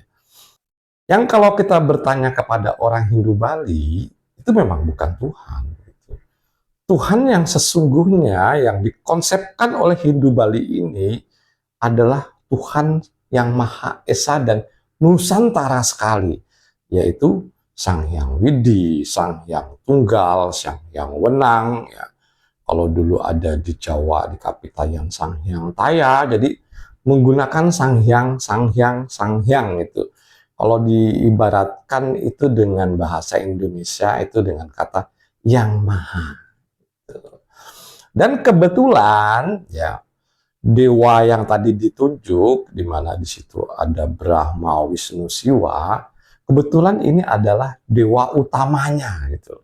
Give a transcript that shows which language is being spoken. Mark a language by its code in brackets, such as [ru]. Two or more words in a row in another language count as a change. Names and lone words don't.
[id] Yang kalau kita bertanya kepada orang Hindu Bali, itu memang bukan Tuhan. Gitu. Tuhan yang sesungguhnya yang dikonsepkan oleh Hindu Bali ini adalah Tuhan yang Maha Esa dan Nusantara sekali, yaitu Sang Hyang Widi, Sang Hyang Tunggal, Sang Hyang Wenang. Ya. Kalau dulu ada di Jawa, di Kapitayan Sang Hyang Taya, jadi menggunakan Sang Hyang itu. Kalau diibaratkan itu dengan bahasa Indonesia itu dengan kata yang maha. Dan kebetulan ya dewa yang tadi ditunjuk di mana di situ ada Brahma, Wisnu, Siwa, kebetulan ini adalah dewa utamanya gitu.